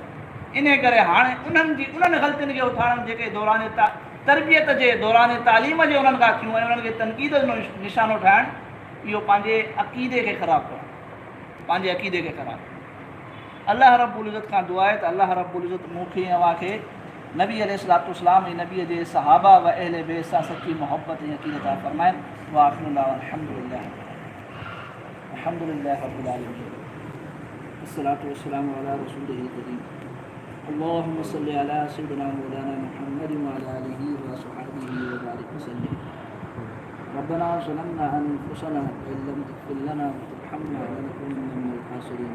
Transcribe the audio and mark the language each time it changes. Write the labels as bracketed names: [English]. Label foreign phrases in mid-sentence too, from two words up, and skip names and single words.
[Sindhi] इन करे हाणे उन्हनि ग़लतियुनि खे उथारणु जेके दौराने तरबियत जे, दौराने तालीम जे उन्हनि खां थियूं ऐं उन्हनि खे तनक़ीद जो निशानो ठाहिणु, इहो पंहिंजे अक़ीदे खे ख़राबु करणु, पंहिंजे अक़ीदे खे ख़राबु। अल्लाह रब्बुल इज़्ज़त खां दुआ आहे त अल्लाह रब्बुल इज़्ज़त मूंखे ऐं अव्हांखे नबी अलैहिस्सलाम ऐं नबीअ जे सहाबा व अहले बैत सां सची मोहब्बत ऐं अक़ीदत अता फ़रमाइनि। [Arabic] و آخر دعوانا الحمد لله رب العالمين، الصلاة والسلام على رسوله الكريم، اللهم صل على سيدنا مولانا محمد و على آله و أصحابه و بارك وسلم. ربنا ظلمنا أنفسنا و إن لم تغفر لنا و ترحمنا لنكونن من الخاسرين.